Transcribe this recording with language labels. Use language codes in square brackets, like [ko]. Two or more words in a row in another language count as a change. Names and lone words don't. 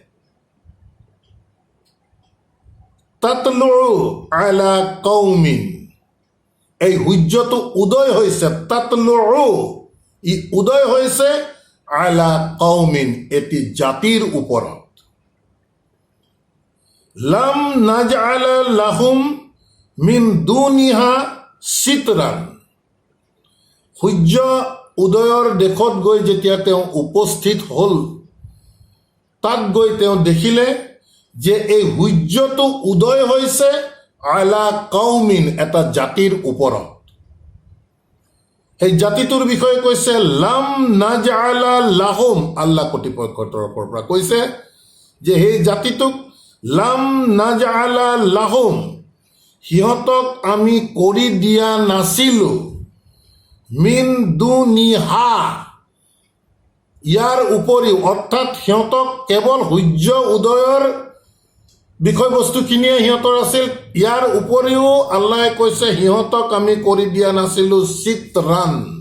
[ar] تطلع على قوم, [as] এই সূৰ্যটো উদয় হৈছে, তাতলু, ই উদয় হৈছে [ar] على قوم, [as] এটি জাতিৰ ওপৰত। [ar] لم نجعل لهم من دونها سترا, [as] সূৰ্য উদয়ৰ দেশত গৈ যেতিয়া তেওঁ উপস্থিত হ'ল, তাত গৈ তেওঁ দেখিলে যে এই সূৰ্যটো উদয় হৈছে [ar] على قوم, [as] এটা জাতিৰ ওপৰত। সেই জাতিটোৰ বিষয়ে কৈছে [ar] لم نجعل لهم, [as] আল্লাহ কৰ্তৃপক্ষৰ তৰফৰ পৰা কৈছে যে সেই জাতিটোক [ar] لم نجعل لهم, [as] সিহঁতক আমি কৰি দিয়া নাছিলো, [ar] من دونها, [as] ইয়াৰ উপৰিও, অৰ্থাৎ সিহঁতক কেৱল সূৰ্য উদয়ৰ বিষয়বস্তুখিনিয়ে সিহঁতৰ আছিল, ইয়াৰ উপৰিও আল্লাহে কৈছে সিহঁতক আমি কৰি দিয়া নাছিলো চিত্ৰান,